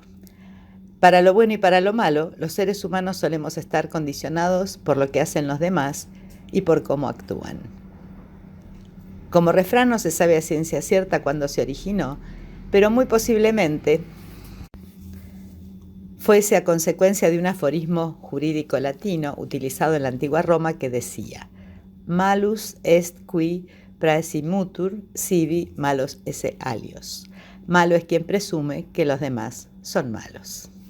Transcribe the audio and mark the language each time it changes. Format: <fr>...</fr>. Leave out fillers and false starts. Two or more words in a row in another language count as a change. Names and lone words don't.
<es>Para lo bueno y para lo malo, los seres humanos solemos estar condicionados por lo que hacen los demás y por cómo actúan. Como refrán no se sabe a ciencia cierta cuándo se originó, pero muy posiblemente fuese a consecuencia de un aforismo jurídico latino utilizado en la antigua Roma que decía:</es> <la>malus est qui praesimutur sibi malos esse alios.</la> <es>Malo es quien presume que los demás son malos.</es>